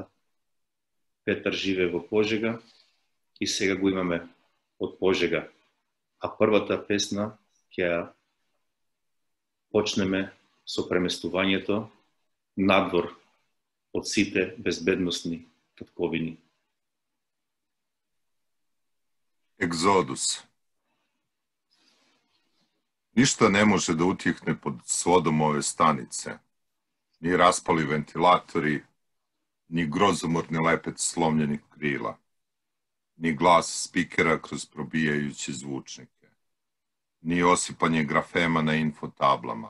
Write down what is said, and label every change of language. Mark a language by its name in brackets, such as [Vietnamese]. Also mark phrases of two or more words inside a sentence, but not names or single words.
[Macedonian] Петар живее во Пожега и сега го имаме од Пожега. А првата песна ќе ја почнеме со преместувањето надвор од сите безбедносни татковини. [Serbian] Egzodus. Ništa ne može da utihne pod svodom ove stanice. Ni raspali ventilatori, ni grozomorni lepet slomljenih krila, ni glas spikera kroz probijajuće zvučnike, ni osipanje grafema na infotablama.